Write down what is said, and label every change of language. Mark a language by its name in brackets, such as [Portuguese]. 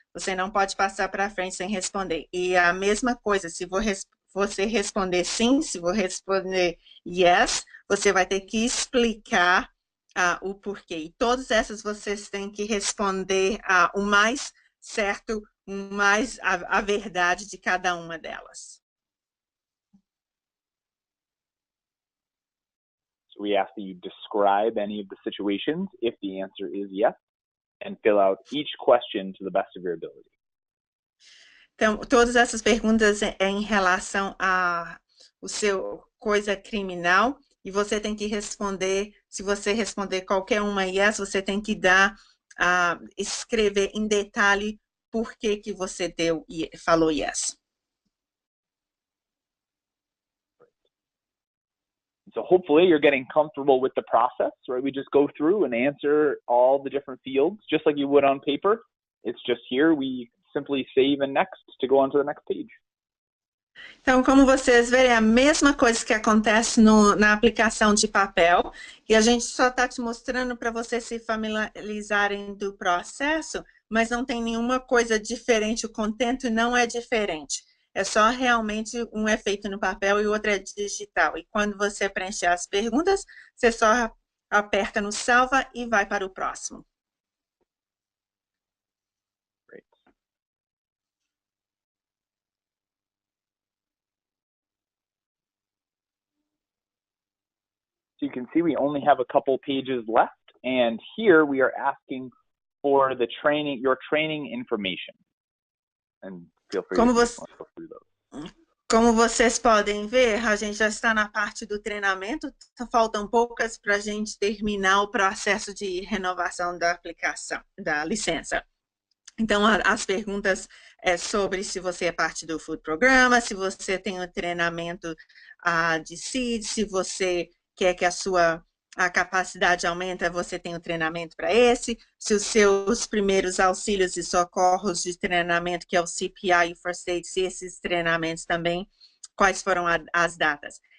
[Portuguese] Você não pode passar para frente sem responder. E a mesma coisa, se você responder sim, se você responder yes, você vai ter que explicar o porquê. E todas essas vocês têm que responder o mais certo, mais a verdade de cada uma delas. [English] So we ask that you describe any of the situations if the answer is yes, and fill out each question to the best of your ability. [Portuguese] Então, todas essas perguntas em relação o seu coisa criminal, e você tem que responder, se você responder qualquer uma yes, você tem que escrever em detalhe por que você falou yes. [English] So hopefully you're getting comfortable with the process, right? We just go through and answer all the different fields, just like you would on paper. It's just here we simply save and next to go on to the next page. [Portuguese] Então, como vocês verem, é a mesma coisa que acontece na aplicação de papel, e a gente só está te mostrando para vocês se familiarizarem do processo, mas não tem nenhuma coisa diferente, o contento não é diferente. É só realmente um é feito no papel e o outro é digital. E quando você preencher as perguntas, você só aperta no salva e vai para o próximo. [English] Great. So you can see we only have a couple pages left, and here we are asking for your training information. And feel free to go through those. [Portuguese] Como vocês podem ver, a gente já está na parte do treinamento, faltam poucas para a gente terminar o processo de renovação da aplicação, da licença. Então, as perguntas é sobre se você é parte do Food Programa, se você tem o treinamento de SEED, se você quer que a capacidade aumenta, você tem o treinamento para esse, se os seus primeiros auxílios e socorros de treinamento, que é o CPI e o First Aid, se esses treinamentos também, quais foram as datas.